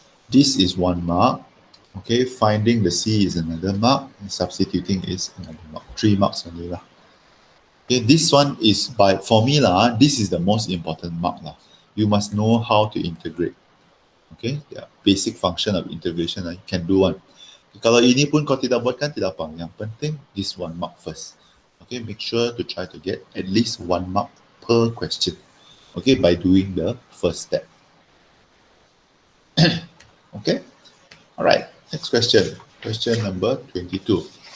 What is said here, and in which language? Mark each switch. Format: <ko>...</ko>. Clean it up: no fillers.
<en>This is 1 mark. Okay, finding the C is another mark, and substituting is another mark. 3 marks only lah. Okay, this one is for me lah, this is the most important mark lah. You must know how to integrate. Okay, the basic function of integration you can do one.</en> <ms>Kalau ini pun kau tidak buatkan, tidak apa. Yang penting</ms> <en>this 1 mark first. Okay, make sure to try to get at least 1 mark per question. Okay, by doing the first step. Okay, all right, next question. Question number 22.</en>